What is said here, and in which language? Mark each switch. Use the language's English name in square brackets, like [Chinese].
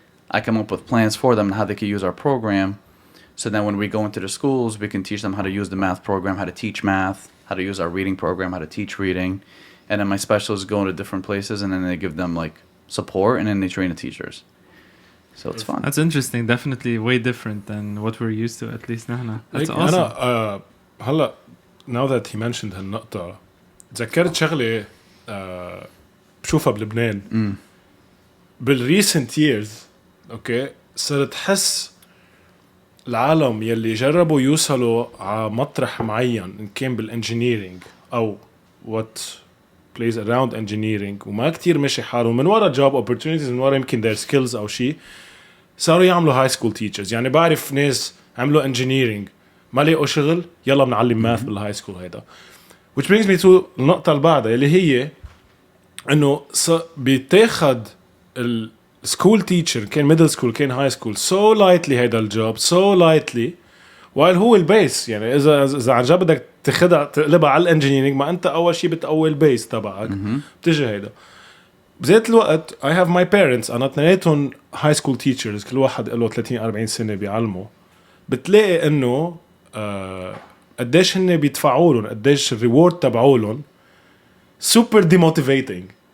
[English] I come up with plans for them and how they can use our program. So then when we go into the schools, we can teach them how to use the math program, how to teach math, how to use our reading program, how to teach reading. And then my specialists go into different places and then they give them like support and then they train the teachers. So it's fun. That's interesting. Definitely way different than what we're used to, at least [Arabic] نحن. [English] That's like, awesome. [Arabic] أنا هلا [English] now that he mentioned [Arabic] هالنقطة تذكرت شغلة بشوفها بلبنان بال [English] recent years. [Arabic] اوكي صرت حس العالم يلي جربوا يوصلوا على مطرح معين ان كان بالانجينيرينج او [English] what plays around engineering [Arabic] وما كتير مشي حالهم من ورا [English] job opportunities, [Arabic] من ورا يمكن [English] their skills [Arabic] او شيء, صاروا يعملوا [English] high school teachers. [Arabic] يعني بعرف ناس عملوا engineering ما لقوا شغل, يلا بنعلم math بالهاي سكول هيدا. [English] which brings me to [Arabic] النقطة اللي بعدها اللي هي انه بيتاخد [English] school teacher كان middle school كان high school so lightly [Arabic] هيدا الجوب [English] so lightly, while [Arabic] هو البيس. يعني إذا عن جد بدك تقلبها على الانجينيرينج, ما أنت أول شيء بتقوي البيس تبعك بتجي هيدا. بذات الوقت [English] I have my parents, [Arabic] أنا اثنيناتهم [English] high school teachers, [Arabic] كل واحد له 30-40 سنة بيعلموا. بتلاقي إنه قديش هن بيدفعوا لهم, قديش الريورد تبعولهم [English] super demotivating.